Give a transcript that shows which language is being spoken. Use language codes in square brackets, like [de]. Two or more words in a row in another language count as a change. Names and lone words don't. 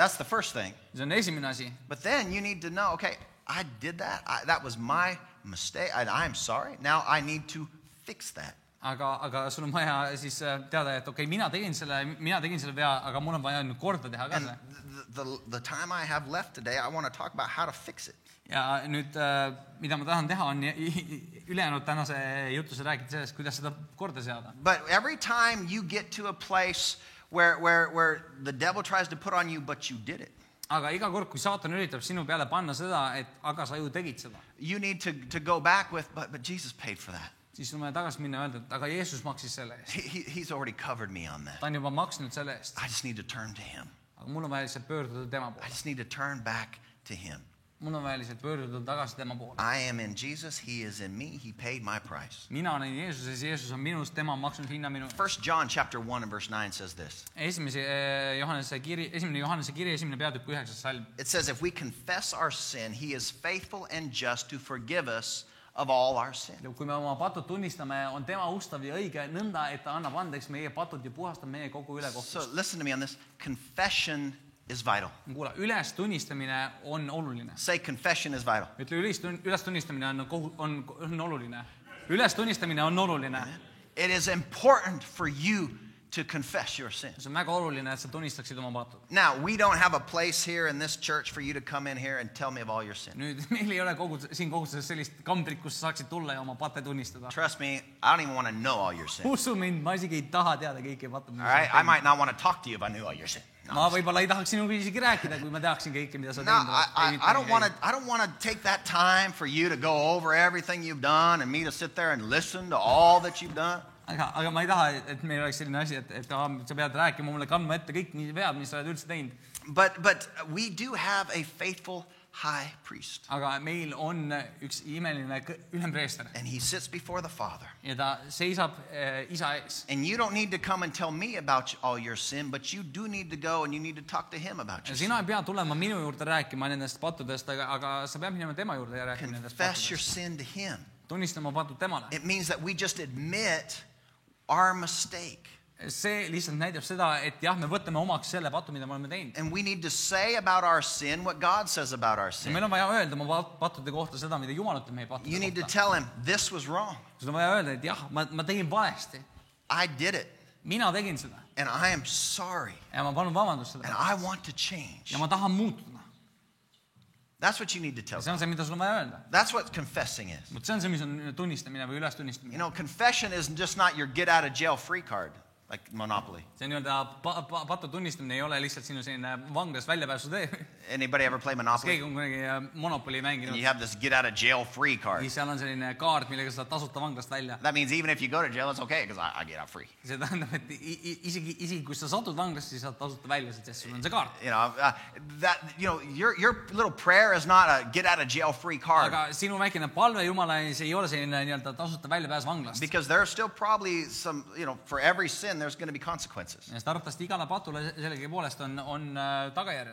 [en] That's the first thing. [et] See on esimene asi. [en] But then you need to know, okay, I did that. That was my mistake. I'm sorry. Now I need to fix that. [et] Aga sul on vaja siis teada, et okei, mina tegin selle vea, aga mul on vaja nüüd korda teha ka [en] And [et] see. [en] the time I have left today, I want to talk about how to fix it. [et] Ja nüüd, mida ma tahan teha, on ülejäänud tänase jutuse räägida sellest, kuidas seda korda seada. [en] But every time you get to a place where the devil tries to put on you, but you did it, [et] Aga iga kord, kui saatan üritab sinu peale panna seda, et aga sa ju tegid seda, [en] you need to go back with, but Jesus paid for that. [et] siis sul on vaja tagasi minna ja öelda, et aga Jeesus maksis selle eest. [en] He's already covered me on that. [et] Ta on juba maksnud selle eest. [en] I just need to turn to him. [et] Aga mul on vaja lihtsalt pöörduda tema [en] I [et] poole. [en] just need to turn back to him. [et] Mul on vaja lihtsalt pöörduda tagasi tema poole. [en] I am in Jesus. He is in me. He paid my price. [et] Mina olen Jeesuses, Jeesus on minus, tema on maksnud hinna minu eest. [en] 1 John chapter 1 and verse 9 says this. [et] Esimene Johannese kiri, esimene peatükk 9. salm. [en] It says, if we confess our sin, he is faithful and just to forgive us of all our sin. [et] kui me oma patud tunnistame, on tema ustav ja õige nõnda, et ta annab andeks meie patud ja puhastab meie kogu [en] So [et] ülekohtust. [en] listen to me on this. Confession is vital. [et] Kuule, üles tunnistamine on oluline. [en] Say confession is vital. [et] Ütle, üles tunnistamine on oluline. Üles tunnistamine on oluline. [en] It is important for you to confess your sin. [et] See on väga oluline, et sa tunnistaksid oma patud. [en] Now, we don't have a place here in this church for you to come in here and tell me of all your sin. [et] Nüüd meil ei ole siin koguduses sellist kambrit, kus sa saaksid tulla ja oma patte tunnistada. [en] Trust me, I don't even want to know all your sin. [et] Usu mind, ma isegi ei taha teada kõiki patte. [en] All right? I might not want to talk to you if I knew all your sin. [et] Ma võib-olla ei tahaks sinuga isegi rääkida, kui ma teaksin kõike, mida sa [en] No, I don't want to take that time for you to go over everything you've done and me to sit there and listen to all that you've done. [et] Aga ma ei taha, et meil oleks selline asi, et sa pead rääkima mulle kandma ette kõik nii vead, mis sa oled üldse teinud. [en] But we do have a faithful high priest. [et] Aga meil on üks imeline ülempreester. [en] And he sits before the Father. [et] Ja ta seisab isa ees. [en] And you don't need to come and tell me about all your sin, but you do need to go and you need to talk to him about your sin. [et] Sina ei pea tulema minu juurde rääkima nendest pattudest, aga sa pead minema tema juurde ja rääkima nendest [en] Confess your [et] pattudest. [en] sin to him. [et] Tunnistama patud temale. [en] It means that we just admit our mistake. [et] See lihtsalt näitab seda, et jah, me võtame omaks selle patu, mida me oleme teinud. [en] And we need to say about our sin what God says about our [et] Ja [en] sin. [et] meil on vaja öelda oma pattude kohta seda, mida Jumal ütleb meie pattude [en] You need to [et] kohta. [en] tell him, this was wrong. [et] Sul on vaja öelda, et jah, ma tegin valesti. [en] I did it. [et] Mina tegin seda. [en] And I am sorry. [et] Ja ma palun vabandust [en] And [et] seda. [en] I want to change. [et] Ja ma tahan muutuda. [en] That's what you need to tell [et] See [en] him. [et] on see, mida sul on vaja öelda. [en] That's what confessing is. [et] See on see, mis on tunnistamine või üles [en] You [et] tunnistamine. [en] know, confession is just not your get out of jail free card, like Monopoly. [et] See nii-öelda patu tunnistamine ei ole lihtsalt sinu selline vanglast väljapääsu tee. [en] Anybody ever play [et] Kas [en] Monopoly? [et] keegi on kunagi Monopoli [en] And [et] mänginud? [en] you have this get out of jail free card. [et] Siis seal on selline kaart, millega sa saad tasuta vanglast välja. [en] That means even if you go to jail, it's okay because I get out free. [et] See tähendab, et isegi kui sa satud vanglast, siis saad tasuta välja, sest sul on see kaart. [en] You know, your little prayer is not a get out of jail free card. [et] Aga sinu väikene palve Jumala ees ei ole selline nii-öelda tasuta väljapääs vanglast. [en] Because there are still probably some, you know, for every sin, there's going to be consequences. [et] Sest arvatavasti igale patule sellegipoolest on tagajärjed.